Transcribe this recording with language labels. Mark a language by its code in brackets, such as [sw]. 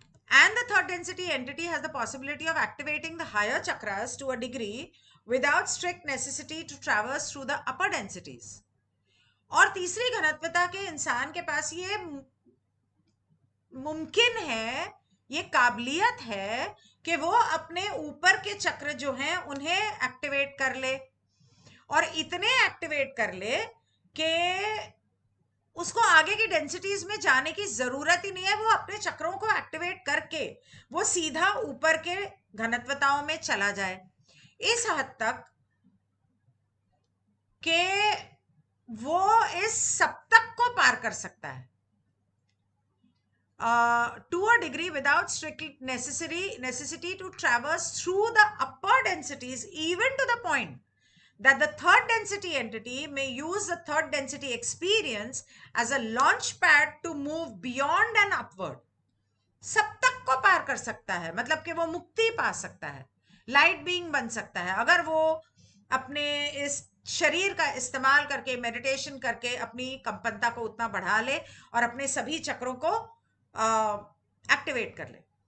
[en] And the third density entity has the possibility of activating the higher chakras to a degree without strict necessity to traverse through the upper densities. [hi] और तीसरी घनत्वता के इंसान के पास ये मुमकिन है, ये काबिलियत है कि वो अपने ऊपर के चक्र जो हैं उन्हें एक्टिवेट कर ले, और इतने एक्टिवेट कर ले कि उसको आगे की डेंसिटीज में जाने की जरूरत ही नहीं है। वो अपने चक्रों को एक्टिवेट करके वो सीधा ऊपर के घनत्वताओं में चला जाए, इस हद तक कि वो इस सप्तक को पार कर सकता है, [en] to a degree without strict necessity to traverse through the upper densities, even to the point that the third density entity may use the third density experience as a launch pad to move beyond and upward. [hi] सब तक को पार कर सकता है, मतलब कि वो मुक्ति पा सकता है, लाइट बीइंग बन सकता है, अगर वो अपने इस शरीर का इस्तेमाल करके, मेडिटेशन करके अपनी कंपनता को उतना बढ़ा ले और अपने सभी चक्रों को एक्टिवेट कर ले।